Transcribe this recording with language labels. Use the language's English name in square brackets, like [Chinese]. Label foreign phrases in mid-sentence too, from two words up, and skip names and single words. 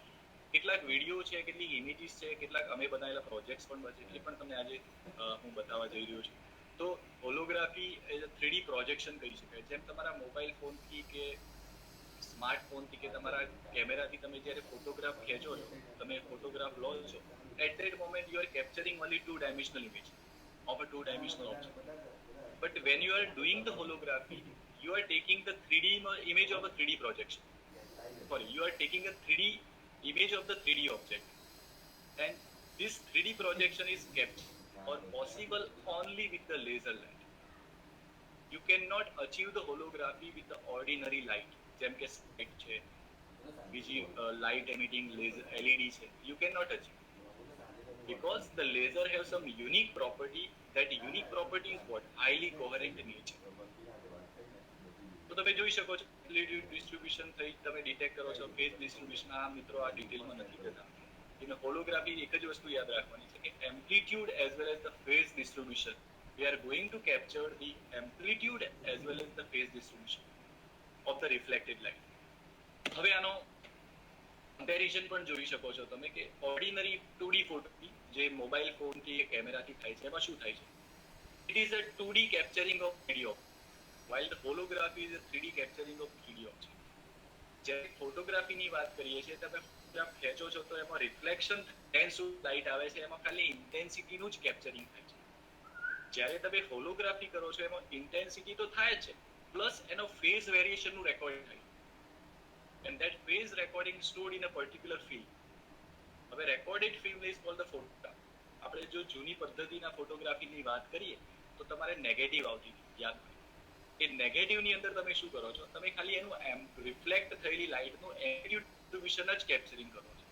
[Gujarati] કેટલાક વિડીયો છે, કેટલીક ઇમેજીસ છે, કેટલાક અમે બનાવેલા પ્રોજેક્ટ્સ પણ છે, એ પણ તમને આજે હું બતાવવા જઈ રહ્યો છું. તો [English] holography as a 3D projection [Gujarati] કહી શકાય. જેમ તમારા મોબાઈલ ફોનથી કે સ્માર્ટફોનથી કે તમારા કેમેરાથી તમે જ્યારે ફોટોગ્રાફ ખેંચો છો, તમે ફોટોગ્રાફ લો છો, [English] at that moment you are capturing only 2-dimensional image of a 2-dimensional object. But when you are doing the holography, you are taking the 3D image of a 3D projection. Sorry, you are taking a 3D image of the 3D object, and this 3D projection is kept or possible only with the laser light. You cannot achieve the holography with the ordinary light, [Gujarati] જેમ કે લાઇટ છે, બીજી [English] light emitting [Gujarati] લેઝર LED છે, [English] you cannot achieve because the laser have some unique property. That unique property is what? Highly coherent nature. [Gujarati] તો તમે જોઈ શકો છો ડિસ્ટ્રીબ્યુશન થઈ, તમે ડિટેક્ટ કરો છો [English] phase distribution. [Gujarati] આ મિત્રો આ ડિટેલમાં નથી જતા. [English] in holography [Gujarati] એક જ વસ્તુ યાદ રાખવાની છે કે [English] amplitude as well as the phase distribution, we are going to capture the amplitude as well as the phase distribution of the reflected light. [Gujarati] હવે આનો કમ્પેરિઝન પણ જોઈ શકો છો તમે કે ઓર્ડિનરી 2D ફોટોથી જે મોબાઈલ ફોનથી કે કેમેરાથી થાય છે, એમાં શું થાય છે? [English] it is a 2D capturing of 3D object, while the holography is a 3D capturing of 3D object. [Gujarati] જ્યારે ફોટોગ્રાફીની વાત કરીએ છીએ, તમે ફોટોગ્રાફ ખેંચો છો તો એમાં [English] reflection intense light [Gujarati] આવે છે, એમાં ખાલી ઇન્ટેન્સિટીનું જ કેપ્ચરિંગ થાય છે. જ્યારે તમે હોલોગ્રાફી કરો છો એમાં ઇન્ટેન્સિટી તો થાય જ છે, પ્લસ એનો ફેઝ વેરિએશનનું રેકોર્ડિંગ થાય, [English] and that phase recording stored in a particular film. [Gujarati] હવે [English] recorded film is called the photograph. [Gujarati] આપણે જો જૂની પદ્ધતિના ફોટોગ્રાફીની વાત કરીએ તો તમારે નેગેટિવ આવતી હતી, યાદ હોય, એ નેગેટિવની અંદર તમે શું કરો છો, તમે ખાલી એનું રિફ્લેક્ટ થયેલી લાઇટનું [English] amplitude distribution [Gujarati] જ કેપ્ચરિંગ કરો છો.